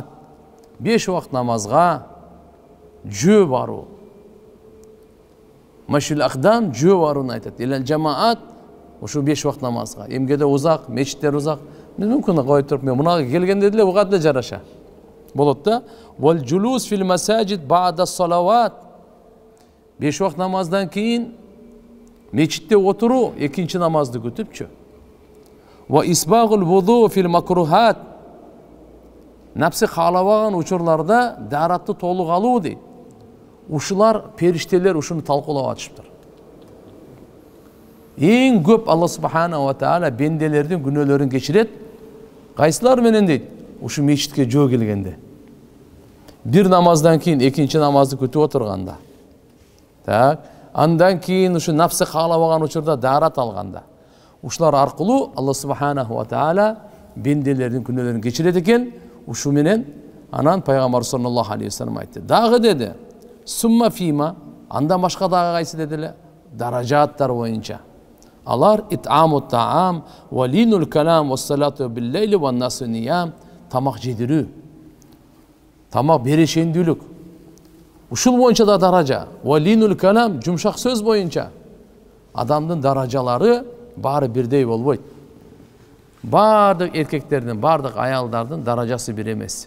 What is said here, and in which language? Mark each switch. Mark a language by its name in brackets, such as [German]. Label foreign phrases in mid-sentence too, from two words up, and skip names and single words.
[Kyrgyz] 5 убакыт намазга жөө баруу. [Arabic] مشي الأقدام [Kyrgyz] жөө барууну айтат. [Arabic] إلى الجماعات [Kyrgyz] ушу 5 убакыт намазга. Эмгеде узак, мечиттер узак. Мен мүмкүн кой туруп, мен мунага келгенде деле уга деле жараша. Болот да. [Arabic] والجلوس في المساجد بعد الصلوات. [Kyrgyz] 5 убакыт намаздан кийин мечитте отуруу, экинчи намазды күтүпчү. [Arabic] وإسباغ الوضوء في المكروهات. [Kyrgyz] Напсы каалабаган учурларда даратты толук алуу дейт. Ушулар периштелер ушуну талкуулап атышыптыр. Эң көп [Arabic] الله سبحانه وتعالى [Kyrgyz] бенделердин күнөөлөрүн кечирет. Кайсылар менен дейт? Ушу мечитке жөө келгенде. Бир намаздан кийин экинчи намазды күтүп отурганда. Так, андан кийин ушу напсы каалабаган учурда дарат алганда. Ушулар аркылуу [Arabic] الله سبحانه وتعالى [Kyrgyz] бенделердин күнөөлөрүн кечирет экен. Ушу менен анан пайгамбар [Arabic] صلى الله عليه وسلم [Kyrgyz] айтты. Дагы деди. [Arabic] ثم فيما, [Kyrgyz] андан башка дагы кайсы дедиле? Даражаттар боюнча. Алар [Arabic] إطعام الطعام ولين الكلام والصلاة بالليل والناس نيام. [Kyrgyz] Тамак жедирүү. Тамак берешендүүлүк. Ушул боюнча да даража. [Arabic] ولين الكلام, [Kyrgyz] жумшак сөз боюнча. Адамдын даражалары баары бирдей болбойт. Бардык эркектердин, бардык аялдардын даражасы бир эмес.